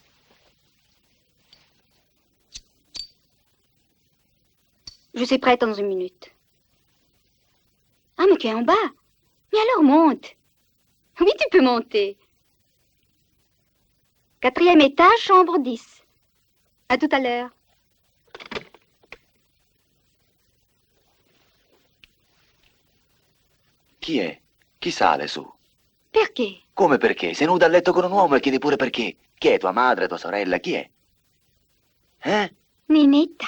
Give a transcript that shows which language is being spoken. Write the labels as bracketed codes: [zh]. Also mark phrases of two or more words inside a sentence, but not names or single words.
[fr] Je suis prête dans une minute. Ah, mais tu es en bas. Mais alors monte. Oui, tu peux monter. 4e étage, chambre 10. À tout à l'heure. [it] Chi è? Chi sale su? Perché? Come perché? Sei nuda a letto con un uomo e chiedi pure perché. Chi è? Tua madre, tua sorella? Chi è? Ninetta.